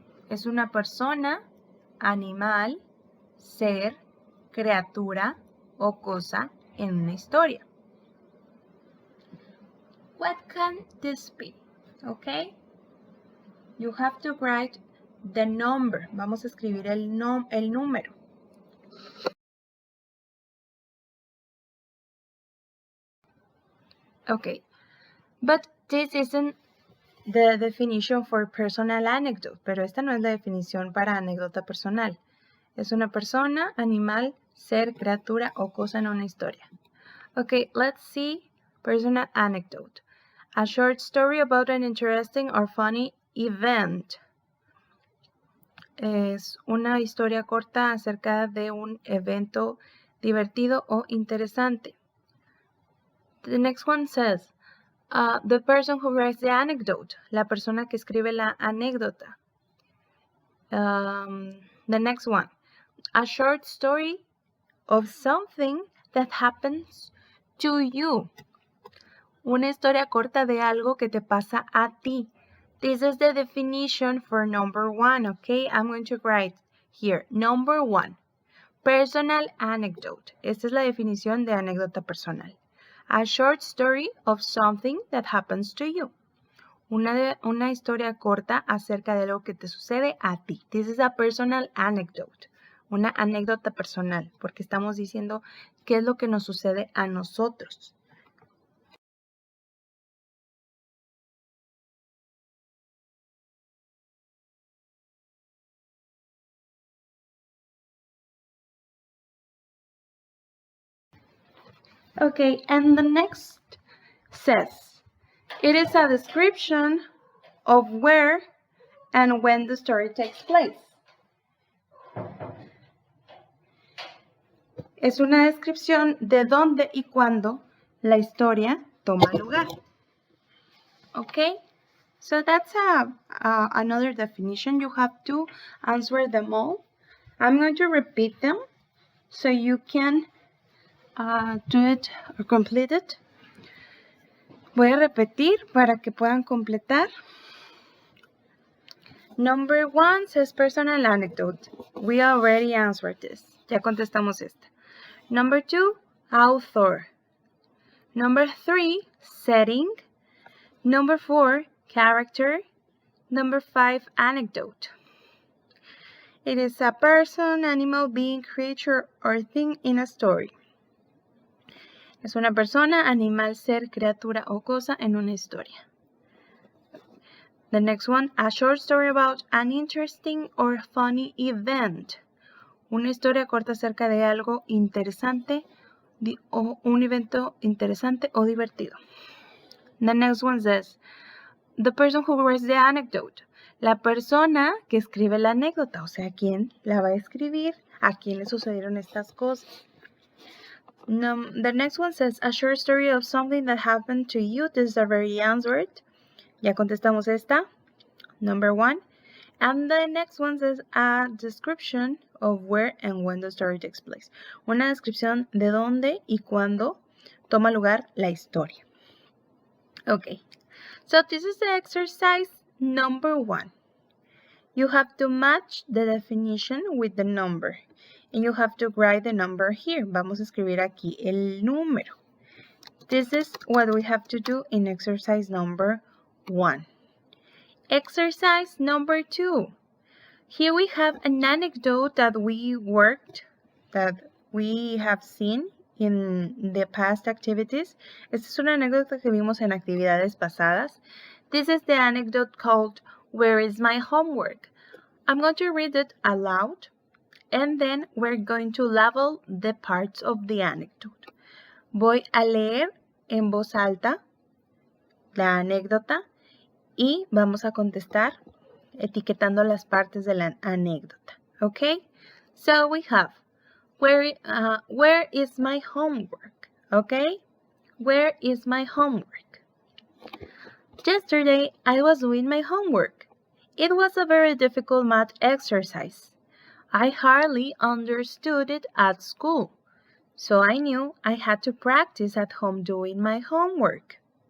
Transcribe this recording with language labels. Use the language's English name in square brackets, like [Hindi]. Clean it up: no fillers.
[Spanish] Es una persona, animal, ser, criatura o cosa en una historia. [English] What can this be? Okay? You have to write the number. [Spanish] Vamos a escribir el número. [English] Okay, but this isn't the definition for personal anecdote, [Spanish] pero esta no es la definición para anécdota personal. Es una persona, animal, ser, criatura o cosa en una historia. [English] Okay, let's see personal anecdote. A short story about an interesting or funny event. [Spanish] Es una historia corta acerca de un evento divertido o interesante. [English] The next one says, the person who writes the anecdote, [Spanish] la persona que escribe la anécdota. [English] The next one, a short story of something that happens to you. [Spanish] Una historia corta de algo que te pasa a ti. [English] This is the definition for number 1, okay? I'm going to write here, number 1, personal anecdote. [Spanish] Esta es la definición de anécdota personal. [English] A short story of something that happens to you. [Spanish] Una historia corta acerca de algo que te sucede a ti. [English] This is a personal anecdote. [Spanish] Una anécdota personal, porque estamos diciendo qué es lo que nos sucede a nosotros. [English] Okay, and the next says, it is a description of where and when the story takes place. [Spanish] Es una descripción de dónde y cuándo la historia toma lugar. [English] Okay, so that's another definition. You have to answer them all. I'm going to repeat them so you can do it or complete it. [Spanish] Voy a repetir para que puedan completar. [English] Number 1 says personal anecdote. We already answered this. [Spanish] Ya contestamos esta. [English] Number 2, author. Number 3, setting. Number 4, character. Number 5, anecdote. It is a person, animal, being, creature, or thing in a story. [Spanish] Es una persona, animal, ser, criatura o cosa en una historia. [English] The next one, a short story about an interesting or funny event. [Spanish] Una historia corta acerca de algo interesante o un evento interesante o divertido. [English] The next one says, the person who writes the anecdote. [Spanish] La persona que escribe la anécdota, o sea, ¿quién la va a escribir? ¿A quién le sucedieron estas cosas? [English] The next one says, a short story of something that happened to you. This is already answered. [Spanish] Ya contestamos esta. [English] Number 1. And the next one says, a description of where and when the story takes place. [Spanish] Una descripción de dónde y cuándo toma lugar la historia. [English] Okay. So this is the exercise number 1. You have to match the definition with the number. And you have to write the number here. [Spanish] Vamos a escribir aquí el número. [English] This is what we have to do in exercise number 1. Exercise number 2. Here we have an anecdote that we have seen in the past activities. [Spanish] Esta es una anécdota que vimos en actividades pasadas. [English] This is the anecdote called Where is my homework? I'm going to read it aloud and then we're going to label the parts of the anecdote. [Spanish] Voy a leer en voz alta la anécdota y vamos a contestar etiquetando las partes de la anécdota. [English] Okay? So we have, where is my homework? Okay? Where is my homework? Yesterday, I was doing my homework. It was a very difficult math exercise. I hardly understood it at school, so I knew I had to practice at home doing my homework.